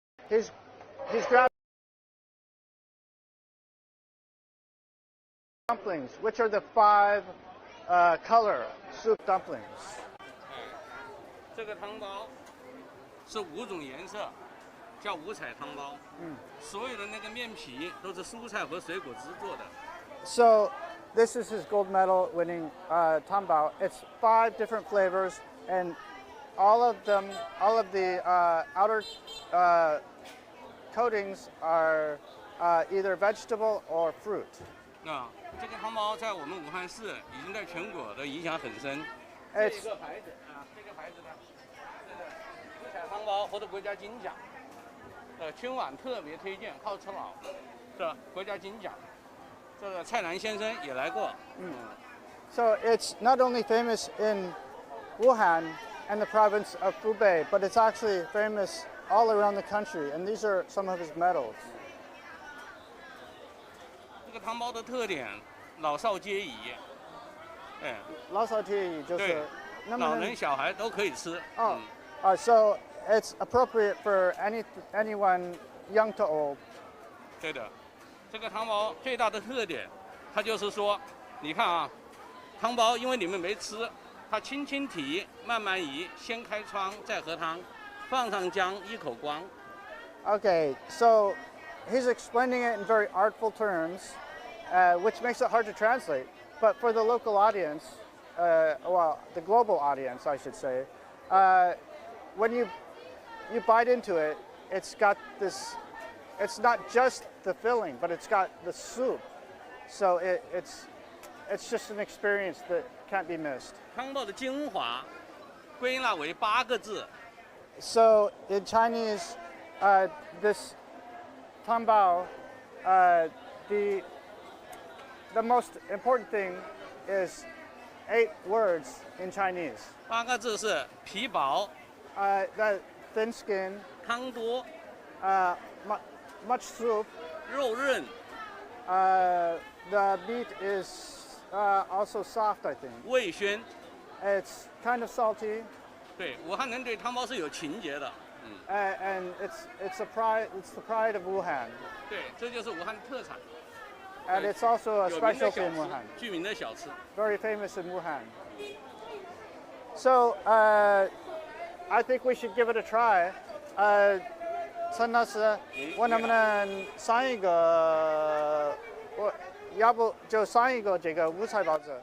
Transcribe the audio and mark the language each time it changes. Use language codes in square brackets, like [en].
[en] He's grabbing dumplings, which are the 5 color soup dumplings. [zh] 这个汤包是5种颜色，叫5彩汤包。所有的那个面皮都是蔬菜和水果汁做的。 [en] So this is his gold medal winning tambao. It's 5 different flavors, and all of the outer coatings are either vegetable or fruit. [zh] 这个汤包在我们武汉市已经在全国的影响很深。这个牌子啊，这个牌子呢，这个5彩汤包获得国家金奖，春晚特别推荐，好吃老，是吧？国家金奖。这个蔡澜先生也来过。 [en] So it's not only famous in Wuhan and the province of Hubei, but it's actually famous all around the country, and these are some of his medals. [zh] 这个汤包的特点，老少皆宜。老少皆宜就是老人小孩都可以吃。 [en] So it's appropriate for anyone young to old. [zh] 对的，这个汤包最大的特点，它就是说，你看啊，汤包因为你们没吃，它轻轻提，慢慢移，先开窗再喝汤。放上姜，一口光。 [en] Okay, so he's explaining it in very artful terms, which makes it hard to translate. But for the local audience, well, the global audience, I should say, when you bite into it, it's got this. It's not just the filling, but it's got the soup. So it's just an experience that can't be missed. [zh] 汤包的精华归纳为8个字。 [en] So in Chinese, this tanbao, the most important thing is 8 words in Chinese. [zh] 8个字是皮薄、 [en] The thin skin, [zh] 汤多、 [en] much soup. [zh] 肉润、 [en] The meat is also soft, I think. [zh] 味鲜。 [en] It's kind of salty. [zh] 对，武汉人对汤包是有情节的。 [en] And it's the pride of Wuhan. [zh] 对，这就是武汉的特产。 [en] And it's also a [zh] 有名的 [en] specialty [zh] 小 [en] in [zh] 吃 [en] Wuhan. [zh] 著名的小吃。 [en] Very famous in Wuhan. So I think we should give it a try. [zh] 陈老师，我能不能上一个？我要不就上一个这个五彩包子？